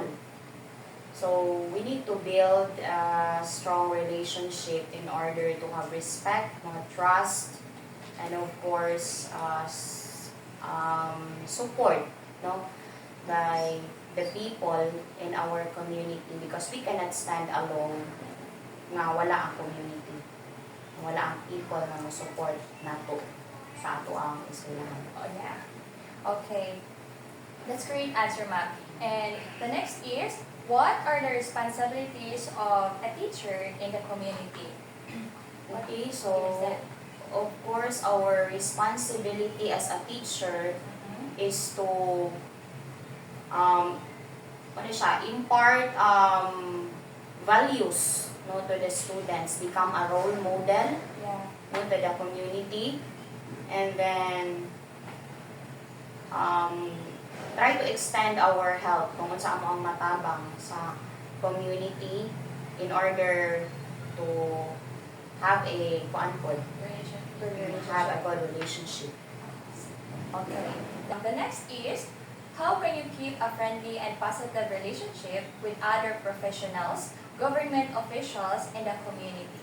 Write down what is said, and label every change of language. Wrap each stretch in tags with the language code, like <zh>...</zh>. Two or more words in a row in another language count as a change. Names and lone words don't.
<en>So we need to build a strong relationship in order to have respect, trust, and of course support, by the people in our community because we cannot stand alone</en> <ceb>nga wala ang community, wala ang people na mo-support nato sa ato ang eskwelahan.</ceb> <en>Oh, yeah. Okay. That's great answer, ma'am. And the next is, What are the responsibilities of a teacher in the community? Okay, What is so that? of course our responsibility as a teacher is to</en> <ceb>ano siya,</ceb> <en>impart values, no, to the students, become a role model, Yeah. no, to the community, and then try to extend our help</en> <ceb>kung sa amo ang matabang</ceb> <en>sa community in order to have a have a good relationship. Okay. The next is, how can you keep a friendly and positive relationship with other professionals, government officials, and the community?</en>